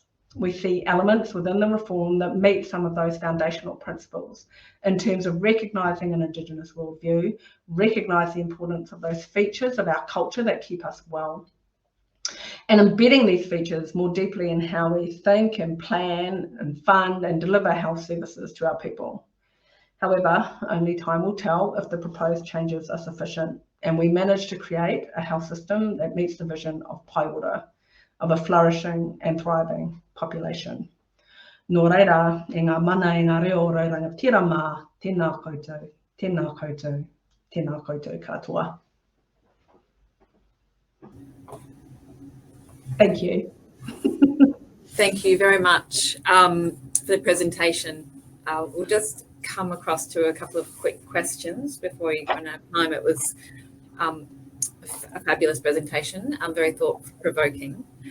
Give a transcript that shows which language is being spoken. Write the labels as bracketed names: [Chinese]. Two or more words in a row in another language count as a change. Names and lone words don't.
[English] We see elements within the reform that meet some of those foundational principles in terms of recognising an Indigenous worldview, recognise the importance of those features of our culture that keep us well, and embedding these features more deeply in how we think and plan and fund and deliver health services to our people. However, only time will tell if the proposed changes are sufficient and we manage to create a health system that meets the vision of Paiora, of a flourishing and thriving population. [Māori] Nō reira, e ngā mana e ngā reo raurangatira mā, tēnā koutou, tēnā koutou, tēnā koutou katoa. [English] Thank you. Thank you very much for the presentation. We'll just come across to a couple of quick questions before we run out of time. It was a fabulous presentation, very thought-provoking.